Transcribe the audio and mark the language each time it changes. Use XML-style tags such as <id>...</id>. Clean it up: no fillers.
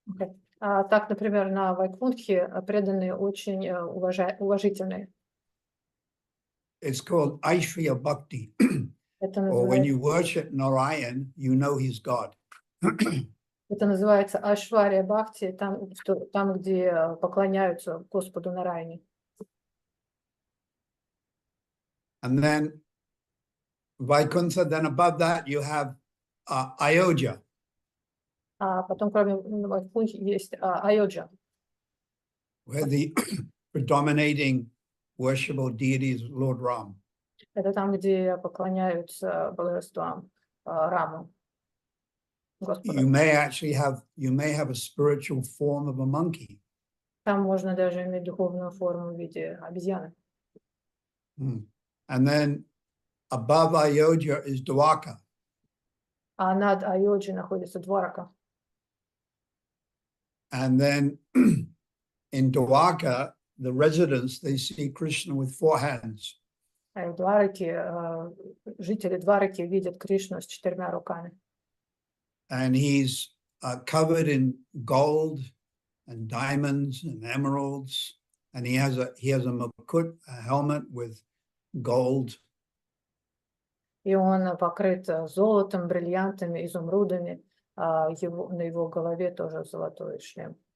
<en>Okay.</en> <ru>Так, например, на Вайкунтхе преданные очень уважительные.</ru> <en>It's called Aishriya Bhakti. Or when you worship Narayan, you know he's God.</en> <ru>Это называется Ашвария Бхакти, там, где поклоняются Господу Нараяне.</ru> <en>And then Vaikuntha, then above that you have Ayodhya.</en> <ru>А потом, кроме Вайкунхи, есть Айоджа,</ru> <en>Where the predominating worshipable deity is Lord Ram.</en> <ru>это там, где поклоняются божествам Раму, Господу.</ru> <en>You may have a spiritual form of a monkey.</en> <ru>Там можно даже иметь духовную форму в виде обезьяны.</ru> <en>And then above Ayodhya is Dwarka.</en> <ru>А над Айоджей находится Дварака.</ru> <en>And then in Dwarka, the residents, they see Krishna with 4 hands.</en> <ru>А в Двараке, жители Двараки видят Кришну с 4 руками.</ru> <en>And he's covered in gold and diamonds and emeralds. And he has a mukut, a helmet with gold.</en> <ru>И он покрыт золотом, бриллиантами, изумрудами. На его голове тоже золотой шлем.</ru>